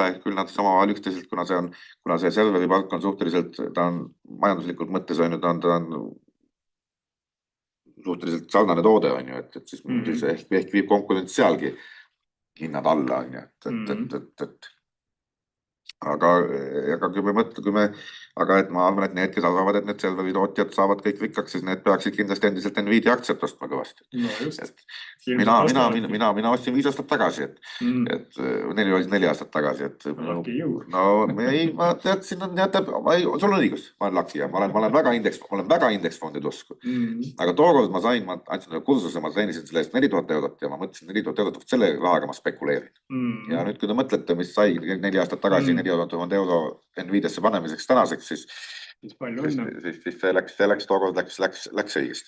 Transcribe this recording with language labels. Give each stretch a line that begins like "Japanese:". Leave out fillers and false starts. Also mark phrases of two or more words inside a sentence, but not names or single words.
Estonian: küll nad samavahel üksteiselt, kuna see serveripark on suhteliselt, ta on majanduslikult mõttes, on ju, ta on suhteliselt sarnane toode, on ju, et siis ehk viib konkurents sealgi hinnad alla, on ju, et aga aga et ma arvan, et need, kes arvavad, et need serveri tootjad saavad kõik rikkaks, siis need peaksid kindlasti endiselt Nvidia aktsiat ostma kõvasti. No just. Et Ilmselt vastavadki. mina ostsin 5 aastat tagasi, et 4 aastat tagasi, et
English: Lucky you.
Estonian: no ei, ma teadsin, sul on õigus, ma olen lucky ja ma olen väga indeksfondide usku. Aga tookord ma andsin ühe kursuse, ma treenisin selle eest 4000 eurot ja ma mõtlesin 4000 eurot, selle rahaga ma spekuleerin. Ja nüüd, kui te mõtlete, mis sai 4 aastat tagasi 4000 euro Nvidiasse panemiseks tänaseks, siis see läks tookord läks õigesti.